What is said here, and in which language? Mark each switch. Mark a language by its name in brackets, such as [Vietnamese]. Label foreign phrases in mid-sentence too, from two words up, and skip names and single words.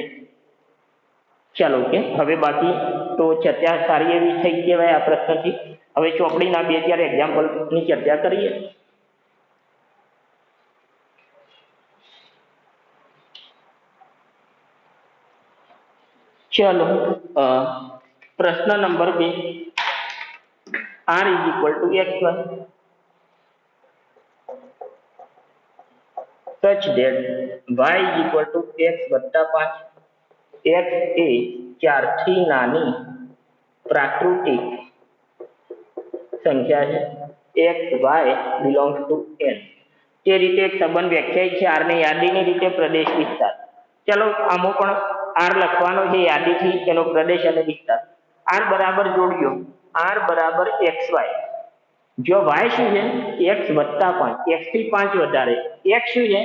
[Gujarati] ચાલો કે હવે બાકી તો ચર્ચા સારી એવી થઈ કહેવાય આ પ્રશ્નથી. હવે ચોપડીના 2-4 એક્ઝામ્પલની ચર્ચા કરીએ. ચલો પ્રશ્ન નંબર 2, [English] r = x1 such that y = x + 5. [Gujarati] x એ 4 થી નાની પ્રાકૃતિક સંખ્યા છે. [English] x y belongs to n. [Gujarati] તે રીતે એક સંબંધ વ્યાખ્યાયિત છે r ને યાદીની રીતે પ્રદેશ વિસ્તાર. ચલો આમાં પણ r લખવાનો છે યાદીથી, તેનો પ્રદેશ અને વિસ્તાર. r બરાબર જોડ્યો r બરાબર xy. જો y શું છે? x + 5, x થી 5 વધારે. x શું છે?